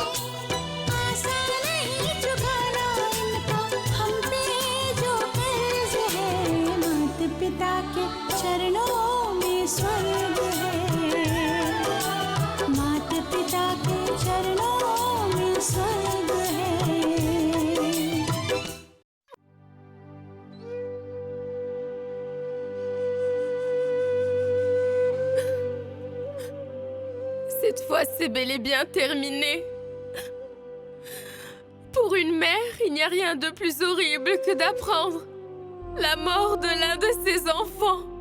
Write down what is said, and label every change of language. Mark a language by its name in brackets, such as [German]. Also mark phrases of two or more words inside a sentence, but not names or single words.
[Hindi] आसान नहीं चुकाना इनका हम पे जो कर्ज है, माता पिता के चरणों में स्वर्ग है, माता पिता के चरणों में स्वर्ग है। [French] Cette fois, c'est bel et bien terminé. Pour une mère, il n'y a rien de plus horrible que d'apprendre la mort de l'un de ses enfants.